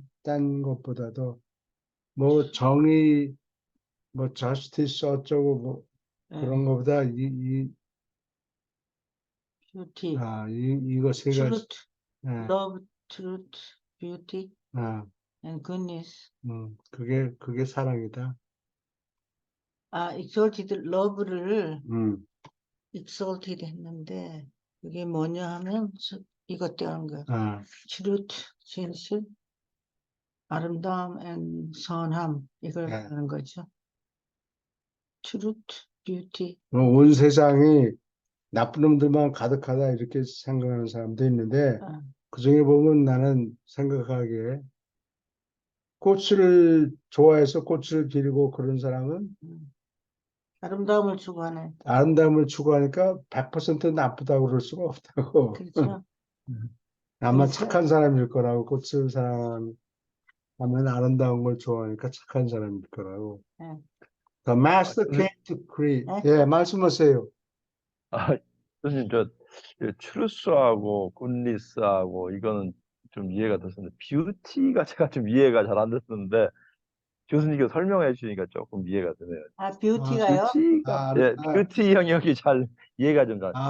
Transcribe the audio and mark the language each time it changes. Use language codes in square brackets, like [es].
[ko] 딴 것보다도 뭐 정의, 뭐 justice 어쩌고 뭐 그런 것보다 뷰티, 이거 세 가지. [en] truth, love, truth, beauty, and goodness. [ko] 그게 사랑이다. exalted love를 exalted 했는데 그게 뭐냐 하면 이것 때문인 거야. truth, 진실, 아름다움, and 선함 이걸 하는 거죠. [en] truth, beauty. [ko] 온 세상이 나쁜 놈들만 가득하다 이렇게 생각하는 사람도 있는데 그 중에 보면 나는 생각하기에 꽃을 좋아해서 꽃을 기르고 그런 사람은 아름다움을 추구하네. 아름다움을 추구하니까 100% 나쁘다고 그럴 수가 없다고. 그렇죠. 아마 그래서- 착한 사람일 거라고. 꽃을 사랑하면 아름다운 걸 좋아하니까 착한 사람일 거라고. [en] The master came to create. [ko] 예, 말씀하세요. 교수님, 추루스하고 굿니스하고 이거는 좀 이해가 됐었는데, 뷰티가 제가 좀 이해가 잘 안 됐었는데, 교수님께 설명해 주시니까 조금 이해가 되네요. 뷰티가요? 뷰티가, 뷰티 영역이 잘 이해가 좀 잘.